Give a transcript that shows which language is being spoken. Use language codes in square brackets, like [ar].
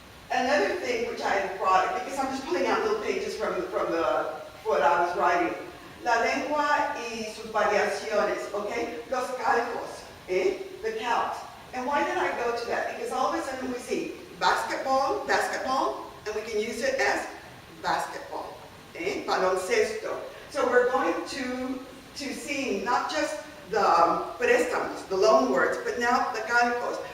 [en] Another thing which I have brought, because I'm just pulling out little pages from what I was writing. [es] La lengua y sus variaciones, okay? Los calcos, [en] the calcs. And why did I go to that? Because all of a sudden we see basketball, and we can use it as basketball, baloncesto. So we're going to see not just the préstamos, the loan words, but now the calcos.